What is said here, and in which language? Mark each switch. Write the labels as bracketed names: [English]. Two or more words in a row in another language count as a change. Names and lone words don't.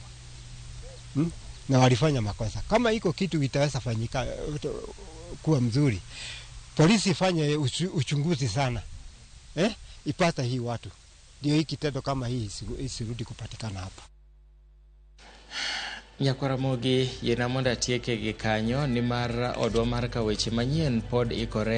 [Swahili] Na walifanya makosa. Kama iko kitu itaweza fanyika kuwa mzuri, polisi ifanye uchunguzi sana. Ipata hii watu. Ndio hii kitendo kama hii isirudi kupatikana hapa. [Luo (Kenya and Tanzania)] Ramogi yenamonda tieke gi kanyo ni mar odwa mar kaweche manyien pod ikore